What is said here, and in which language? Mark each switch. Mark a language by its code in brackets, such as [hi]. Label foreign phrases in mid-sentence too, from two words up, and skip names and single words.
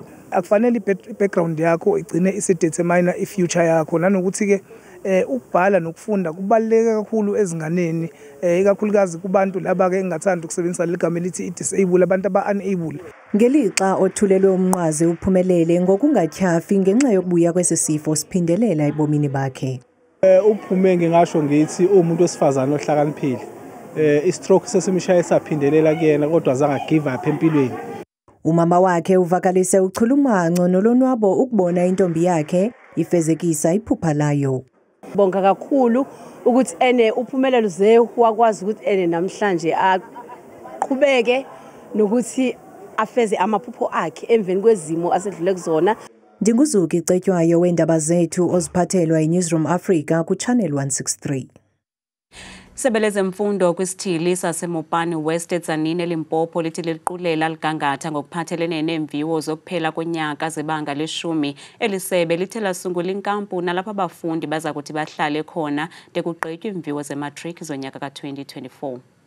[zu] Akufanele i-background yakho igcine isidetermine i-future yakho nanokuthi ke ukubhala nokufunda kubaluleke kakhulu ezinganeni ikakhulukazi kubantu laba ke engathanda ukusebenzisa legama elithi i-disable abantu aba-unable. [xh] Ngelixa othulelwe umnqwazi uphumelele ngokungatyhafi ngenxa yokubuya kwesisifo siphindelela ebomini bakhe. [zu] Uphume ngingasho ngithi umuntu wesifazana ohlakaniphile. I-stroke sesimshaya saphindelela kuyena kodwa azange [en] give up [zu] empilweni. [xh] Umama wakhe uvakalise uchulumanco nolonwabo ukubona intombi yakhe ifezekisa iphupha layo. [zu] Bonga kakhulu ukuthi Uphumelele Zethu wakwazi ukuthi namhlanje aqhubeke nokuthi afeze amaphupho akhe emveni kwezimo asedlule kuzona. [xh] Ndinguzuki Cetywayo weendaba zethu oziphathelwa yiNewsroom Africa kuChannel 163. Isebe lezemfundo kwisithili saseMopani West eTzaneen eLimpopo lithi liqulela ligangatha ngokuphathelene neemviwo zokuphela konyaka zebanga le-10. Eli sebe lithe lasungula inkampu nalapho abafundi baza kuthi bahlale khona de kugqitywa iimviwo zematriki zonyaka ka-2024.